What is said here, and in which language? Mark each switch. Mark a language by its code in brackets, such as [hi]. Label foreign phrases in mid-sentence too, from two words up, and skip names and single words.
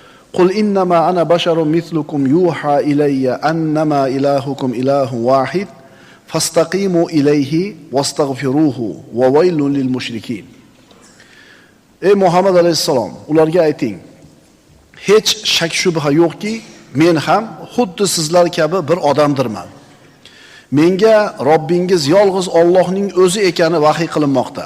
[ar] قل إنما أنا بشر مثلكم يوحى إلي أنما إلهكم إله واحد فاستقيموا إليه واستغفروه وويل للمشركين. [uz] Ey Muhammad alayhisalom, ularga ayting: hech shak shubha yo'qki, men ham xuddi sizlar kabi bir odamdirman. Menga Robbingiz yolg'iz Allohning o'zi ekani vahiy qilinmoqda.